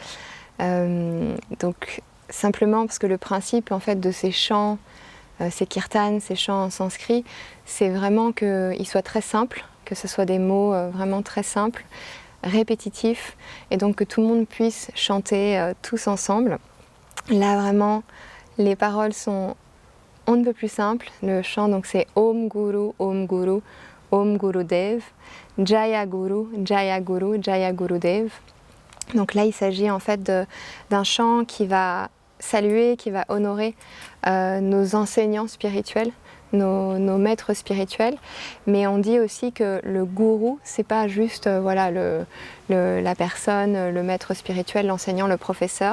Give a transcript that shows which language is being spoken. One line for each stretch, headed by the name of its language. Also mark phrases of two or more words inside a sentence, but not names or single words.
French: Donc simplement parce que le principe en fait de ces chants, ces kirtans, ces chants en sanskrit, c'est vraiment qu'ils soient très simples, que ce soit des mots vraiment très simples, répétitifs, et donc que tout le monde puisse chanter tous ensemble. Là vraiment, les paroles sont on ne peut plus simple. Le chant, donc c'est
Sanskrit: Om Guru, Om Guru, Om Guru Dev, Jaya Guru, Jaya Guru, Jaya Guru Dev.
French: Donc là, il s'agit en fait d'un chant qui va saluer, qui va honorer nos enseignants spirituels, nos maîtres spirituels. Mais on dit aussi que le gourou, c'est pas juste la personne, le maître spirituel, l'enseignant, le professeur.